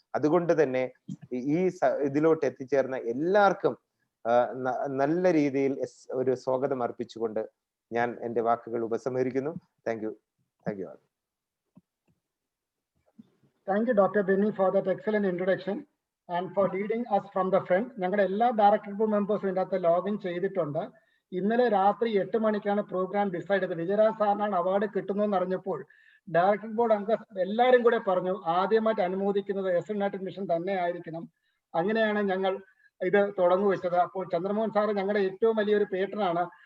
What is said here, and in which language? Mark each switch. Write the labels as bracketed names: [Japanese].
[Malayalam] അതുകൊണ്ട് തന്നെ ഈ ഇതിലോട്ട് എത്തിച്ചേർന്ന എല്ലാവർക്കും നല്ല രീതിയിൽ ഒരു സ്വാഗതം അർപ്പിച്ചുകൊണ്ട് ഞാൻ എൻ്റെ വാക്കുകൾ ഉപസംഹരിക്കുന്നു. [English] Thank you. Thank you, Dr. Benny, for that excellent introduction and for leading us from the front. [Malayalam] ഞങ്ങളുടെ എല്ലാ ഡയറക്ടർ ബോർഡ് മെമ്പേഴ്സും ഇതിനകത്ത് ലോഗിൻ ചെയ്തിട്ടുണ്ട്. ഇന്നലെ രാത്രി 8 മണിക്കാണ് പ്രോഗ്രാം ഡിസൈഡ് ചെയ്തത്. വിജയരാജ് സാറിനാണ് അവാർഡ് കിട്ടുന്നതെന്ന് അറിഞ്ഞപ്പോൾ ഡയറക്ടർ ബോർഡ് അംഗം എല്ലാവരും കൂടെ പറഞ്ഞു ആദ്യമായിട്ട് അനുമോദിക്കുന്നത് SN യുണൈറ്റഡ് മിഷൻ തന്നെ ആയിരിക്കണം. അങ്ങനെയാണ് ഞങ്ങൾ ഇത് തുടങ്ങുവെച്ചത്. അപ്പോൾ ചന്ദ്രമോഹൻ സാറ് ഞങ്ങളുടെ ഏറ്റവും വലിയൊരു പേട്ടനാണ്.